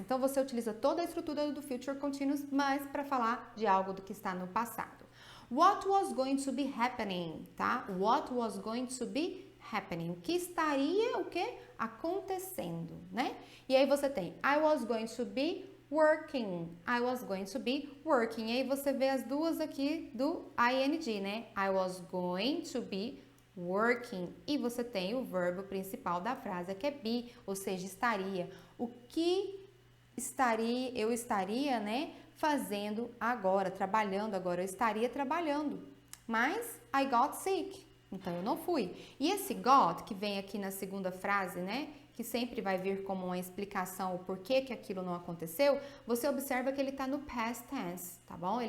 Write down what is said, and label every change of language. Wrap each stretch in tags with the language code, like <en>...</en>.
<pt>Então você utiliza toda a estrutura do future continuous, mas para falar de algo do que está no passado.</pt> <en>What was going to be happening, tá? What was going to be happening.</en> <pt>O que estaria, o que? Acontecendo, né? E aí você tem</pt> <en>I was going to be working. I was going to be working.</en> <pt>E aí você vê as duas aqui do ing, né?</pt> <en>I was going to be working.</en> <pt>E você tem o verbo principal da frase, que é be, ou seja, estaria. O que eu estaria, né, fazendo agora, trabalhando agora. Eu estaria trabalhando. Mas</pt> <en>I got sick.</en> <pt>Então eu não fui. E esse got, que vem aqui na segunda frase, né, que sempre vai vir como uma explicação o porquê que aquilo não aconteceu, você observa que ele está no past tense, tá bom?</pt>